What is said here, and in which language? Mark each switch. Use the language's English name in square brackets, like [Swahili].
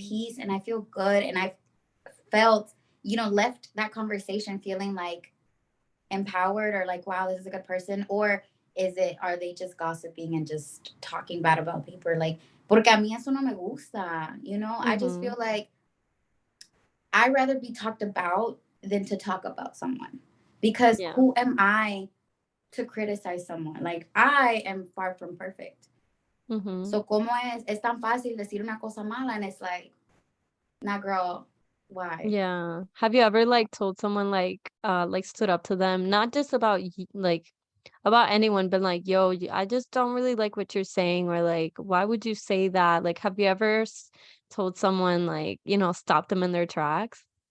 [English] peace and I feel good and I felt, left that conversation feeling like empowered, or like, wow, this is a good person, or are they just gossiping and just talking bad about people? [Spanish] Like, porque a mí eso no me gusta, [English] I just Mhm. feel like I'd rather be talked about than to talk about someone, because Yeah. who am I to criticize someone? Like, I am far from perfect. Mhm. [Spanish] So, ¿cómo es tan fácil decir una cosa mala? [English] And it's like, nah, girl, why? Yeah. Have you ever like told someone like stood up to them, not just about about anyone, but like, yo, I just don't really like what you're saying, or like, why would you say that? Like, have you ever told someone like, stop them in their tracks?